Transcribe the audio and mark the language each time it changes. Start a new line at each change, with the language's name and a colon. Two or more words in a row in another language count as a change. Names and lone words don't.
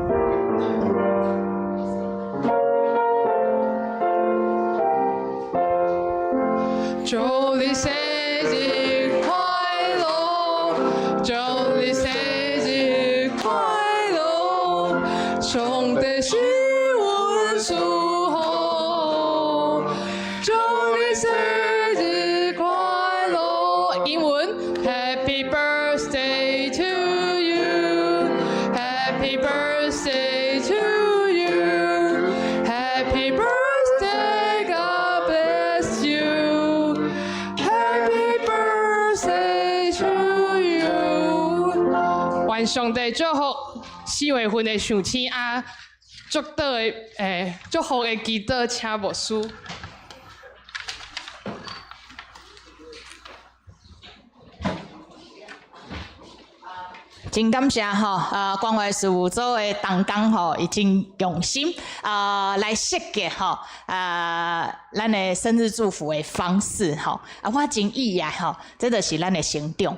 Min Nan Chinese: 祝你生日快乐，祝你生日快乐，上帝是阮祝福，祝你生日快乐。
English: 英文 Happy birthday to you, Happy birthday to you, Happy birthday, God bless you, Happy birthday to you。
Min Nan Chinese: 愿上帝祝福4月份的树青啊，祝福的祈祷，请牧师。真感谢关怀事务组的同工已经用心来设计咱的生日祝福的方式我真意外这就是咱的成长。